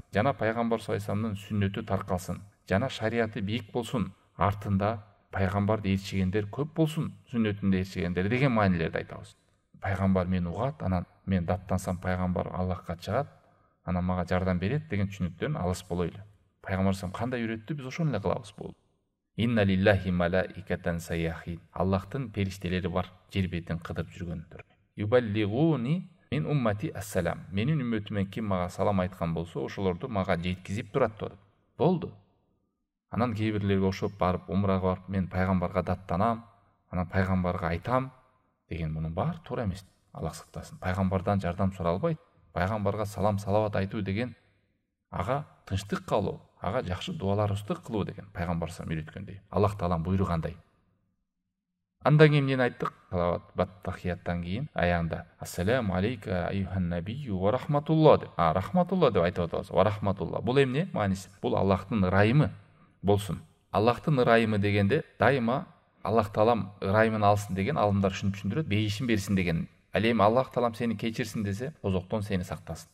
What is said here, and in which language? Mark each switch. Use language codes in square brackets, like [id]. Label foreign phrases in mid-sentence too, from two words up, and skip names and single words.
[ky] Жана пайгамбар саллаллаху сүннөтү таркалсын. Жана шариаты бийик болсун. Артында пайгамбарды ээрчигендер көп болсун, сүннөтүндө ээрчигендер деген маанилерди айтабыз. Пайгамбар мени угат, анан мен даттансам пайгамбар Аллахка чыгат, анан мага жардам берет деген түшүнүктөн алыс болойлу. Пайгамбар кандай үйрөттү, биз ошону эле кылабыз болду. [ar] إن لله ملائكة سياحين. [ky] Аллахтын периштелери бар, жер бетин кыдырып жүргөндөр. [ar] يبلغوني من أمتي السلام. [ky] Менин үммөтүмөн ким мага салам айткан болсо, ошолорду мага жеткизип турат деп. Болду. Анан кээ бирлерге ошоп барып, умрага барып, мен пайгамбарга даттанам, анан пайгамбарга айтам деген мунун баары туура эмес. Аллах сактасын. Пайгамбардан жардам сурай албайт. Пайгамбарга салам салават айтуу деген ага тынчтык калуу, ага жакшы дуаларыбызды кылуу деген пайгамбар салам үйрөткөндөй. Аллах Таалам буйругандай. Андан кийин эмнени айттык? Салават бат-тахияттан кийин аягында [ar] السلام عليك أيها النبي ورحمة الله [ky] деп. Рахматулла деп айтып атабыз. [ar] ورحمة الله. [ky] Бул эмне мааниси? Бул Аллахтын ырайымы болсун. Аллахтын ырайымы дегенде дайыма Аллах Таалам ырайымын алсын деген алымдар ушинтип түшүндүрөт, бейишин берсин деген. Ал эми Аллах Таалам сени кечирсин десе, тозоктон сени сактасын.